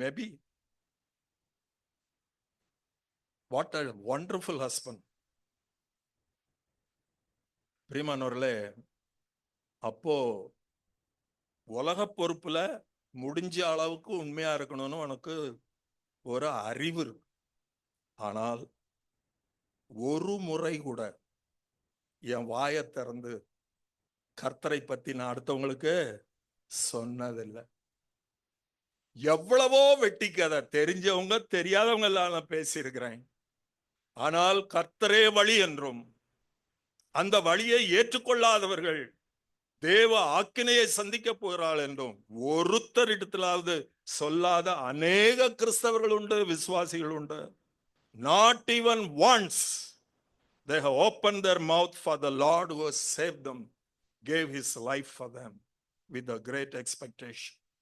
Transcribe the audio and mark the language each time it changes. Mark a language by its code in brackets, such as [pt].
[en] Maybe. What a wonderful husband. [ta] பிரியமானவர்களே, அப்போ உலக பொறுப்புல முடிஞ்ச அளவுக்கு உண்மையா இருக்கணும்னு உனக்கு ஒரு அறிவு இருக்கு. ஆனால் ஒரு முறை கூட என் வாயை திறந்து கர்த்தரை பத்தி நான் அடுத்தவங்களுக்கு சொன்னதில்லை. எவ்வளவோ வெட்டி கதை, தெரிஞ்சவங்க தெரியாதவங்க எல்லாம் நான் பேசியிருக்கிறேன். ஆனால் கர்த்தரே வழி என்றும், அந்த வழியை ஏற்றுக்கொள்ளாதவர்கள் தேவ ஆக்கினையை சந்திக்க போகிறாள் என்றும் ஒருத்தரிடத்திலாவது சொல்லாத அநேக கிறிஸ்தவர்கள் உண்டு, விசுவாசிகள் உண்டு. [en] Not even once they have opened their mouth for the Lord who has saved them, gave his life for them with a great expectation.